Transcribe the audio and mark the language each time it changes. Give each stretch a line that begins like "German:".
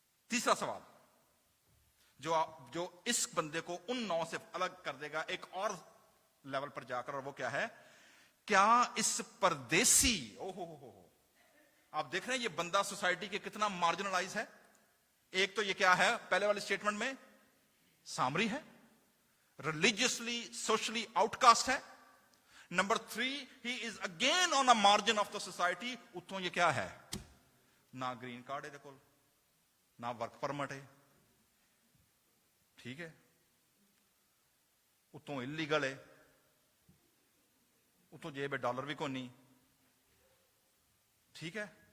Urdu: تیسرا سوال جو اس بندے کو ان 9 سے الگ کر دے گا ایک اور لیول پر جا کر, اور وہ کیا ہے, کیا اس پردیسی, آپ دیکھ رہے ہیں یہ بندہ سوسائٹی کے کتنا مارجنلائز ہے. ایک تو یہ کیا ہے, پہلے والے اسٹیٹمنٹ میں سامری ہے, ریلیجیسلی سوشلی آؤٹ کاسٹ ہے.
English: Number 3, he is again on a margin of the society.
Urdu: اتوں یہ کیا ہے, نہ گرین کارڈ ہے کول, نہ ورک پرمٹ ہے, ٹھیک ہے, اتوں انلیگل ہے, اتوں جیب ڈالر بھی کونی, ٹھیک ہے.